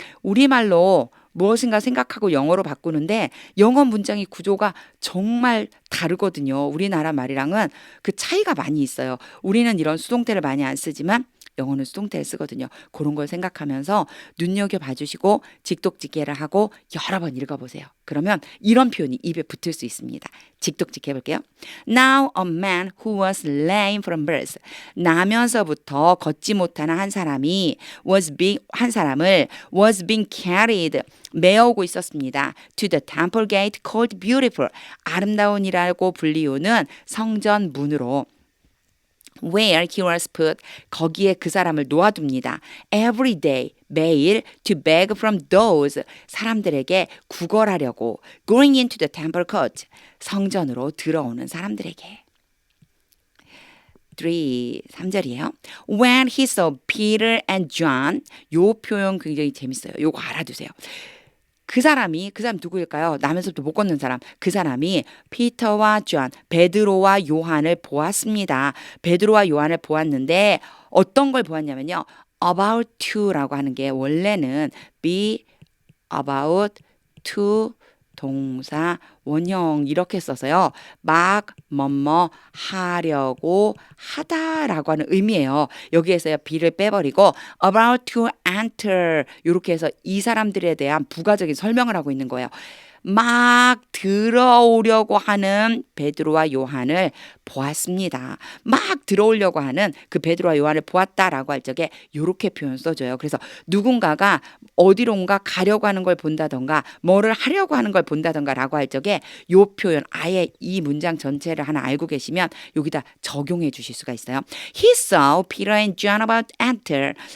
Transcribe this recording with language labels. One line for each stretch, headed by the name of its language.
Korean: 우리말로 무엇인가 생각하고 영어로 바꾸는데 영어 문장의 구조가 정말 다르거든요. 우리나라 말이랑은 그 차이가 많이 있어요. 우리는 이런 수동태를 많이 안 쓰지만 영어는 수동태를 쓰거든요. 그런 걸 생각하면서 눈여겨봐 주시고 직독직해를 하고 여러 번 읽어보세요. 그러면 이런 표현이 입에 붙을 수 있습니다. 직독직해 볼게요.
English: Now a man who was lame from birth.
Korean: 나면서부터 걷지 못하는 한 사람을
English: was being carried
Korean: 메어오고 있었습니다.
English: To the temple gate called beautiful.
Korean: 아름다운이라고 불리우는 성전 문으로.
English: Where he was put.
Korean: 거기에 그 사람을 놓아둡니다.
English: Every day. 매일 to beg from those.
Korean: 사람들에게 구걸하려고.
English: Going into the temple court.
Korean: 성전으로 들어오는 사람들에게. 3절이에요.
English: When he saw Peter and John.
Korean: 요 표현 굉장히 재밌어요. 요거 알아두세요. 그 사람 누구일까요? 나면서부터 못 걷는 사람. 그 사람이 피터와 존, 베드로와 요한을 보았습니다. 베드로와 요한을 보았는데 어떤 걸 보았냐면요. about to라고 하는 게 원래는 be about to 동사 원형 이렇게 써서요. 막 뭐뭐 하려고 하다라고 하는 의미예요. 여기에서요. be를 빼버리고 about to enter 이렇게 해서 이 사람들에 대한 부가적인 설명을 하고 있는 거예요. 막 들어오려고 하는 베드로와 요한을 보았습니다. 막 들어오려고 하는 그 베드로와 요한을 보았다라고 할 적에 이렇게 표현 써줘요. 그래서 누군가가 어디론가 가려고 하는 걸 본다던가 뭐를 하려고 하는 걸 본다던가 라고 할 적에 이 표현 아예 이 문장 전체를 하나 알고 계시면 여기다 적용해 주실 수가 있어요.
English: He saw Peter and John about to enter.